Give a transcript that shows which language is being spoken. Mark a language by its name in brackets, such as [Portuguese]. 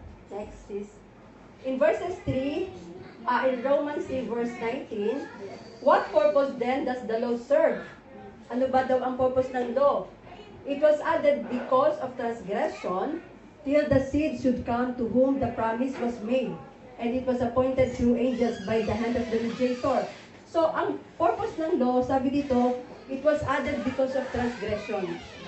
[English] Next is, in verses 3, in Romans 3 verse 19, what purpose then does the law serve? [Filipino] Ano ba daw ang purpose ng law? [English] It was added because of transgression, till the seed should come to whom the promise was made. And it was appointed through angels by the hand of the mediator. So, [Filipino] ang purpose ng law, sabi dito, [English] it was added because of transgression.